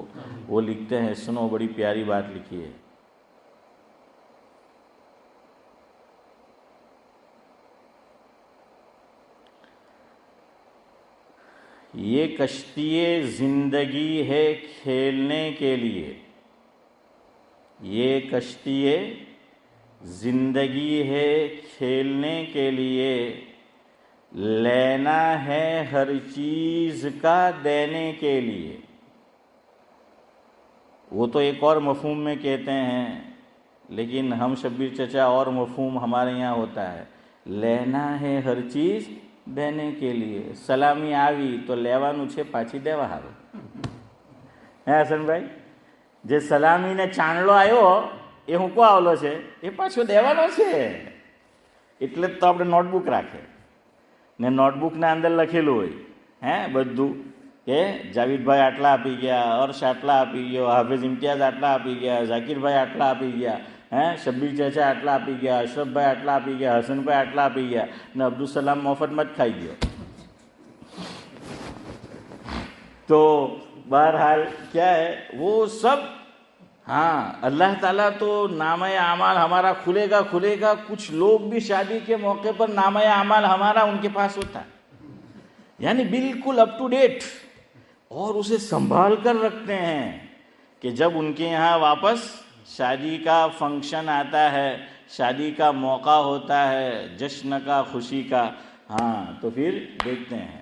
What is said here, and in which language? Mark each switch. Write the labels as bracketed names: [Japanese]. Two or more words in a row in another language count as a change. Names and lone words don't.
[Urdu] وہ لکھتے ہیں، سنو بڑی پیاری بات لکھی ہے، یہ کشتی زندگی ہے کھیلنے کے لیے، یہ کشتی زندگی ہے کھیلنے کے لیے، لینا ہے ہر چیز کا دینے کے لیے۔ وہ تو ایک اور مفہوم میں کہتے ہیں، لیکن ہم شبیر چچا اور مفہوم ہمارے یہاں ہوتا ہے، لینا ہے ہر چیز دینے کے لیے۔ [Gujarati] સલામી આવી તો લેવાનું છે પાછી દેવા હારું. હે હસનભાઈ, જે સલામીને ચાંદલો આવ્યો એ હુંકો આવેલો છે એ પાછો દેવાનો છે, એટલે જ તો આપણે નોટબુક રાખે ને નોટબુકના અંદર લખેલું હોય હે બધું કે જાવીદભાઈ આટલા આપી ગયા, અર્શ આટલા આપી ગયો, હાફિઝ ઇમ્તિયાઝ આટલા આપી ગયા, ઝાકીરભાઈ આટલા આપી ગયા, હે શબ્બીર ચાચા આટલા આપી ગયા, અશરફભાઈ આટલા આપી ગયા, હસનભાઈ આટલા આપી ગયા, ને અબ્દુલ સલામ મફતમાં જ ખાઈ ગયો। [Urdu] تو بہرحال کیا ہے وہ سب، ہاں اللہ تعالیٰ تو نامہ اعمال ہمارا کھلے گا۔ کچھ لوگ بھی شادی کے موقع پر نامہ اعمال ہمارا ان کے پاس ہوتا ہے، یعنی بالکل [English] up to date, [Urdu] اور اسے سنبھال کر رکھتے ہیں کہ جب ان کے یہاں واپس شادی کا فنکشن آتا ہے، شادی کا موقع ہوتا ہے، جشن کا، خوشی کا، ہاں تو پھر دیکھتے ہیں۔